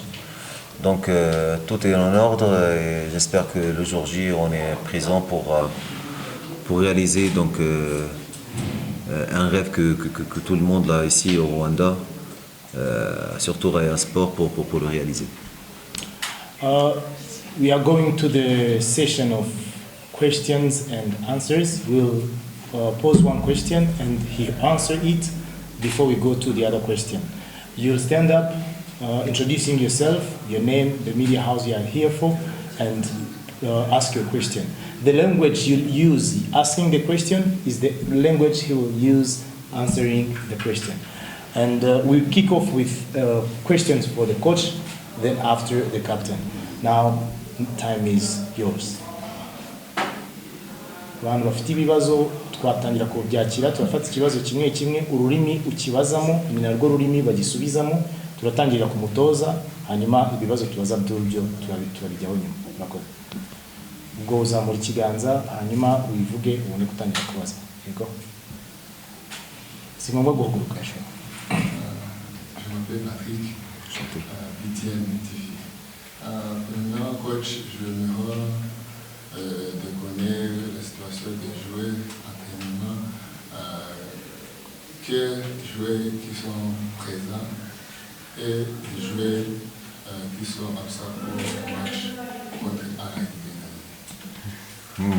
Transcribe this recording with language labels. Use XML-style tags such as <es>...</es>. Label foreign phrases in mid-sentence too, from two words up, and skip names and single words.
<fr>Donc tout est en ordre et j'espère que le jour J on est présent pour réaliser donc un rêve que tout le monde là ici au Rwanda, surtout Rayon Sport pour le réaliser.</fr> <en>We are going to the session of questions and answers. We'll pose one question and he answer it before we go to the other question. You'll stand up, introducing yourself, your name, the media house you are here for, and ask your question. The language you'll use asking the question is the language he will use answering the question. And we'll kick off with questions for the coach, then after the captain. Now, time is yours.</en> <rw>Abantu bafite ibibazo twatangira kubyakira, turafata ikibazo kimwe kimwe, ururimi ukibazamo ni narwo rurimi bagisubizamo, turatangira ku mutoza, hanyuma ibibazo tubaza by'urubyo turabijyaho nyuma. Murakoze. Ubwo uzamura ikiganza hanyuma ubivuge ubone gutangira kubaza. Yego. Si ngombwa guhaguruka.</rw> <fr>Je m'appelle Patrick, BTN TV. Maintenant, coach, je voudrais de connaître la situation des joueurs actuellement. Quels joueurs qui sont présents et les joueurs qui sont absents pour le match contre Al-Hilal.</fr>